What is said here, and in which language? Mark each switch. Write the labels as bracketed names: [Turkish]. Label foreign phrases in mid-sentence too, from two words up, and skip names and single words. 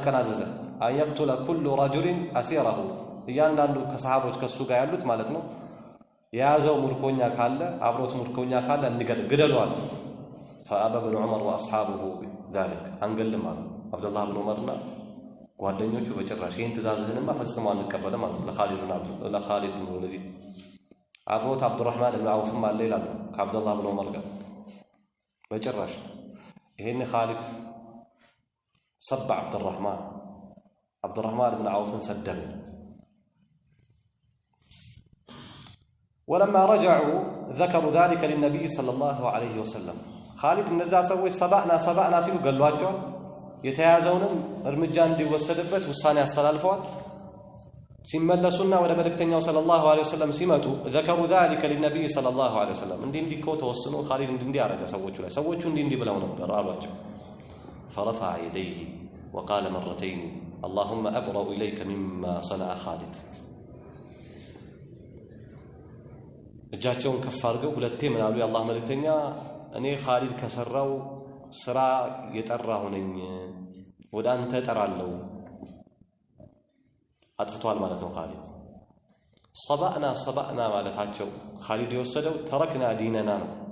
[Amharic] ቀን አዘዘ [Arabic] ان يقتل كل رجل اسيره [Amharic] እያንዳንዱ ከሰሃቦች ከሱ ጋር ያሉት ማለት ነው የያዘው ሙርኮኛ ካለ አብሮት ሙርኮኛ ካለ እንገደለዋል [Arabic] فابى بن عمر واصحابه ذلك [Amharic] አንገልም አሉ አብዱላህ ብን ዑመርና ጓደኞቹ በጭራሽ ይህን ትእዛዝህንማ ፈጽመው አንቀበልም ማለት ለኻሊድ ብን ወሊድ አብሮት አብዱራህማን ብን አውፍም አለ ይላሉ ከአብዱላህ ብን ዑመር ጋር በጭራሽ ይሄን ኻሊድ ሰባ አብዱራህማን ብን አውፍን ሰደበ [Arabic] ولما رجعوا ذكروا ذلك للنبي صلى الله عليه وسلم خالد [Amharic] እነዛ ሰዎች ሰባና ሲሉ ገሏቸው የተያዘውንም እርምጃ እንዲወሰድበት ውሳኔ አስተላልፈዋል ሲመለሱና ወደ መልእክተኛው [Arabic] صلى الله عليه وسلم [Amharic] ሲመጡ [Arabic] ذكروا ذلك للنبي صلى الله عليه وسلم [Amharic] እንዲህ እኮ ተወስኖ خالد እንዲህ ያረገ ሰዎቹ እንዲህ ብለው ነበር አሏቸው [Arabic] فرفع يديه وقال مرتين اللهم أبرأ إليك مما صنع خالد [Amharic] እጃቸውን ከፍ አድርገው ሁለቴ ምን አሉ የአላህ መልእክተኛ እኔ ኻሊድ ከሰራው ስራ የጠራሁ ነኝ ወደ አንተ ጠራለሁ አጥፍቷል ማለት ነው ኻሊድ ሰባና ማለታቸው ኻሊድ የወሰደው ተረክና ዲነና ነው